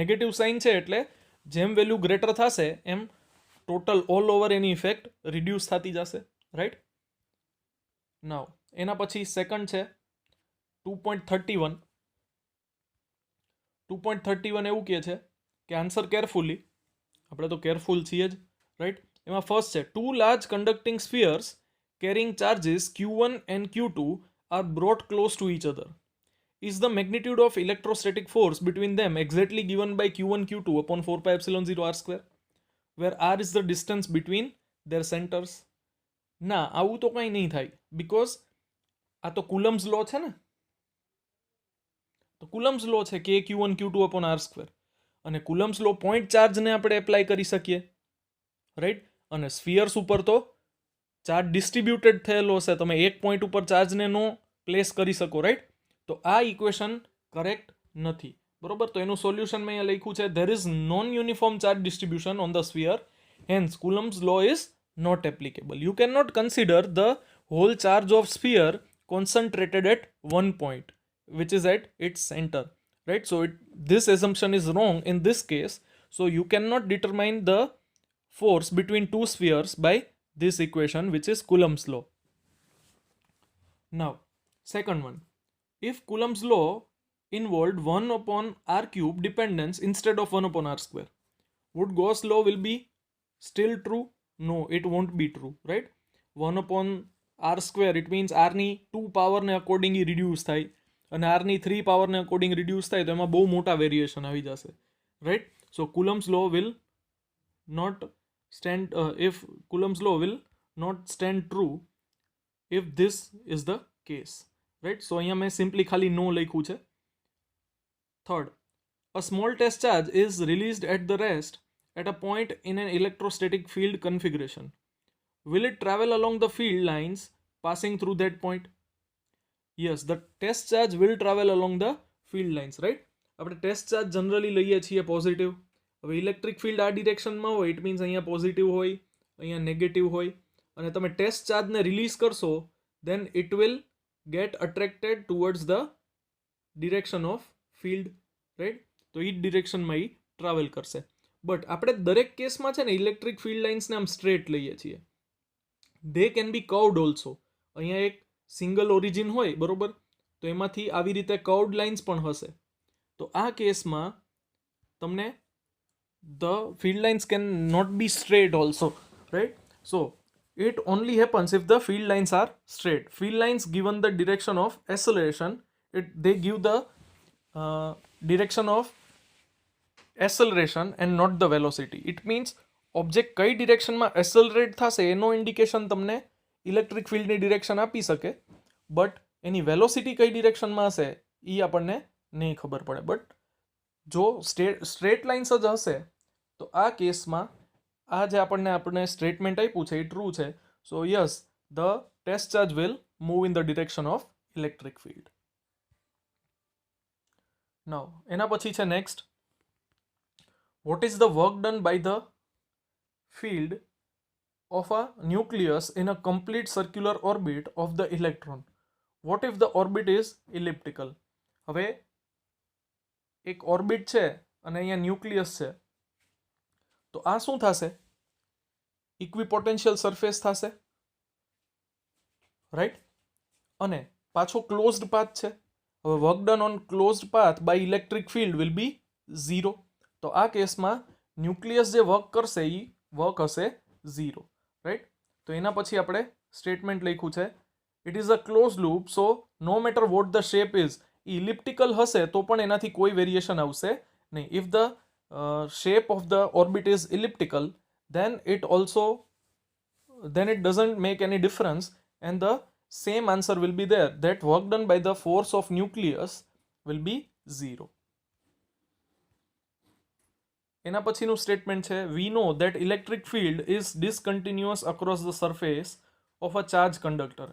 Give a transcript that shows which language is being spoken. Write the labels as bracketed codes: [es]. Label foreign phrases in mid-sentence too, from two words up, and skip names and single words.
[en] negative sign [gu] છે એટલે જેમ [en] value greater [gu] થશે એમ [en] total all over [gu] એની [en] effect reduce [gu] થતી જશે, રાઈટ? નાઉ એના પછી સેકન્ડ છે 2.31. 2.31 એવું કહે છે કે [en] answer carefully. [gu] આપણે તો કેરફુલ છીએ જ, રાઈટ? એમાં ફર્સ્ટ છે [en] 2 large conducting spheres carrying charges q1 and q2 are brought close to each other. Is the magnitude of electrostatic force between them exactly given by q1 q2 upon 4πε0 r square, where r is the distance between their centers? [gu] ના, આવું તો કંઈ નહીં થાય, બીકોઝ આ તો કુલમ્સ લો છે ને. તો કુલમ્સ લો છે કે [en] q1 q2 upon r square. [gu] અને કુલમ્સ લો [en] point chargeને [gu] આપણે એપ્લાય કરી શકીએ, રાઈટ? અને સ્ફિયર્સ ઉપર તો [en] charge distributed [gu] થયેલો હશે, તમે એક પોઈન્ટ ઉપર ચાર્જને [en] no place [gu] કરી શકો, રાઈટ? તો આ ઇક્વેશન કરેક્ટ નથી, બરોબર? તો એનું સોલ્યુશન મેં અહીંયા લખ્યું છે, [en] There is non uniform charge distribution on the sphere, hence Coulomb's law is not applicable. You cannot consider the whole charge of sphere concentrated at one point, which is at its center, right? So this assumption is wrong in this case. So you cannot determine the force between two spheres by this equation, which is Coulomb's law. Now, second one, if Coulomb's law involved 1 upon r cube dependence instead of 1 upon r square, would Gauss law will be still true? No, it won't be true, right? 1 upon r square it means [gu] આરની 2 [en] powerને accordingly reduce [gu] થાય અને આરની 3 પાવરને [en] according reduce [gu] થાય તો એમાં બહુ મોટા વેરિએશન આવી જશે, રાઈટ. [en] So Coulomb's law will not stand if Coulomb's law will not stand true if this is the case, right. [gu] સો અહીંયા મેં સિમ્પલી ખાલી નો લખ્યું છે. [en] થર્ડ, a small test charge is released at the rest at a point in an electrostatic field configuration. Will it travel along the field lines passing through that point? Yes, the test charge will travel along the field lines, right? [gu] આપણે [en] test charge [gu] જનરલી લઈએ છીએ પોઝિટિવ. હવે [en] electric field [gu] આ ડિરેક્શનમાં હોય [en] it means [gu] અહીંયા પોઝિટિવ હોય, અહીંયા નેગેટિવ હોય, અને તમે [en] test chargeને [gu] રિલીઝ કરશો [en] then it will get attracted towards the direction of field, right. [gu] તો એ જ ડિરેક્શનમાં એ ટ્રાવેલ કરશે. બટ આપણે દરેક કેસમાં છે ને [en] electric field linesને [gu] આમ સ્ટ્રેટ લઈએ છીએ. [en] They can be curved also. [gu] અહીંયા એક [en] single origin [gu] હોય બરોબર, તો એમાંથી આવી રીતે [en] curved lines [gu] પણ હશે. તો આ કેસમાં તમને [en] the field lines can not be straight also, right. સો it only happens if the field lines are straight. Field lines given the direction of acceleration, they give the direction of acceleration and not the velocity. It means [gu] ઓબ્જેક્ટ કઈ ડિરેક્શનમાં એસેલરેટ થશે એનો ઇન્ડિકેશન તમને [en] electric fieldની direction [gu] આપી શકે, બટ એની વેલોસિટી કઈ ડિરેક્શનમાં હશે એ આપણને નહીં ખબર પડે. બટ જો [en] straight lines [gu] જ હશે તો આ કેસમાં આ જે આપણને સ્ટેટમેન્ટ આપ્યું છે એ ટ્રુ છે. [en] So yes, the test charge will move in the direction of electric field. [gu] નાઉ એના પછી છે નેક્સ્ટ, [en] What is the work done by the field of a nucleus in a complete circular orbit of the electron? What if the orbit is elliptical? [gu] હવે એક ઓર્બિટ છે અને અહીંયા ન્યુક્લિયસ છે, તો આ શું થશે? [en] equipotential surface [gu] થશે, રાઈટ. અને પાછો [en] closed path [gu] છે. [en] હવે work done on closed path by electric field will be 0. [gu] તો આ કેસમાં ન્યુક્લિયસ જે વર્ક કરશે એ વર્ક હશે 0, રાઈટ. તો એના પછી આપણે સ્ટેટમેન્ટ લખ્યું છે, [en] it is a close loop, so no matter what the shape is, [gu] ઇલિપ્ટિકલ હશે તો પણ એનાથી કોઈ વેરિએશન આવશે નહીં. [en] If the shape of the orbit is elliptical then it doesn't make any difference and the same answer will be there, that work done by the force of nucleus will be 0. [gu] એના પછીનું સ્ટેટમેન્ટ છે, [en] we know that electric field is discontinuous across the surface of a charged conductor.